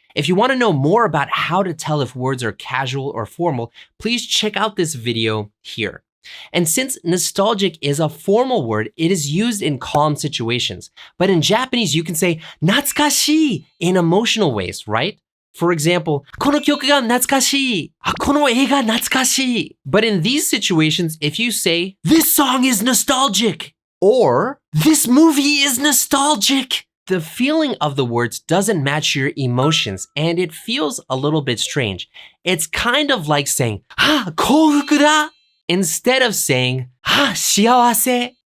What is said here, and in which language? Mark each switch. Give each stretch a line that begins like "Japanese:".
English: If you want to know more about how to tell if words are casual or formal, please check out this video here. And since nostalgic is a formal word, it is used in calm situations. But in Japanese, you can say 懐かしい in emotional ways, right? For example,
Japanese: この曲が懐かしい。この映画懐かしい。
English: But in these situations, if you say, this song is nostalgic, or this movie is nostalgic, the feeling of the words doesn't match your emotions, and it feels a little bit strange. It's kind of like saying,
Japanese: 幸福だ!
English: Instead of saying,
Japanese: 幸せ.